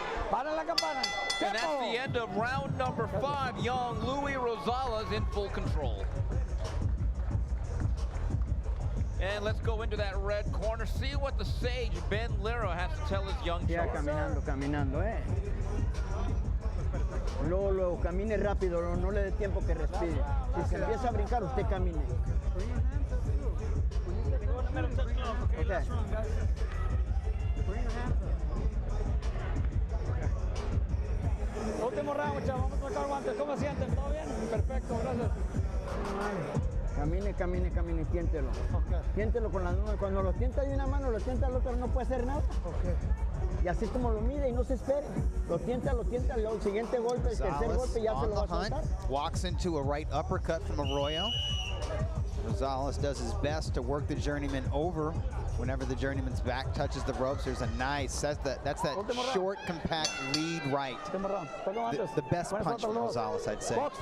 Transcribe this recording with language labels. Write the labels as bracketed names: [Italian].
[Spanish] Para la campana. [English] And that's the end of round number 5. Young Luis Rosales in full control. And let's go into that red corner. See what the sage Ben Lira has to tell his young [Spanish] Ya caminando, eh. Luego camine rápido, no le dé tiempo que respire. Si se empieza a brincar, usted camine. Okay. Último round, chavos. Vamos a tocar guantes. ¿Cómo sienten? ¿Todo bien? Perfecto, gracias. Camine, tiéntelo. Okay. Tiéntelo con las manos. Cuando lo tienta de una mano, lo tienta la otra, no puede hacer nada. Okay. Y así es como lo mide y no se espere. Lo tienta, luego el siguiente golpe, el tercer golpe ya se lo va a soltar. [English] Walks into a right uppercut from Arroyo. Rosales does his best to work the journeyman over Whenever the journeyman's back touches the ropes, there's a nice, that's that short, compact lead right. The best punch from Rosales, I'd say.